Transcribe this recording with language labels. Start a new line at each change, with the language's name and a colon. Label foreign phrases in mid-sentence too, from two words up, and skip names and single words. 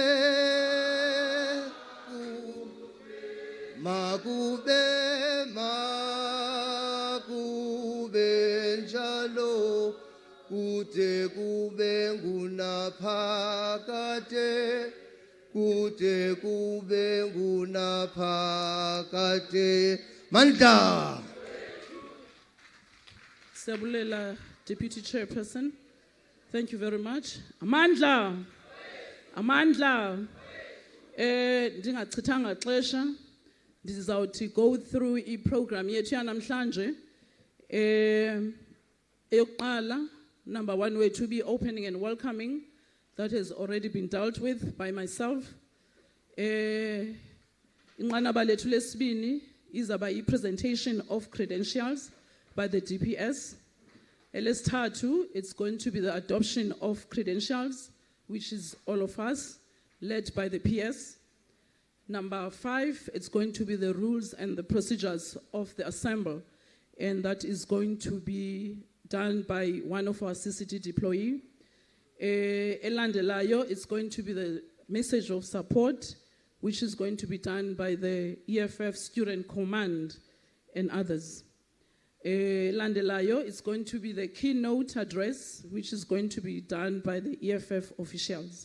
Xhosa: njalo kude kube ngunaphakade kude kube ngunaphakade Mandla. Sabulela,
English: Deputy Chairperson. Thank you very much.
Xhosa: Amandla. Ndingachithanga xesha ndizawuthi
English: go through
Xhosa: i-program yethu yanamhlanje. Eyokuqala,
English: number one, way to be opening and welcoming. That has already been dealt with by myself.
Xhosa: Inqanaba lethu lesibini izaba i-
English: presentation of credentials by the DPS. Elesithathu, it's going to be the adoption of credentials, which is all of us, led by the PS. Number 5, it's going to be the rules and the procedures of the assembly, and that is going to be done by one of our CCT deployee.
Xhosa: Elandelayo,
English: it's going to be the message of support, which is going to be done by the EFF Student Command and others. Landelayo, it's going to be the keynote address, which is going to be done by the EFF officials.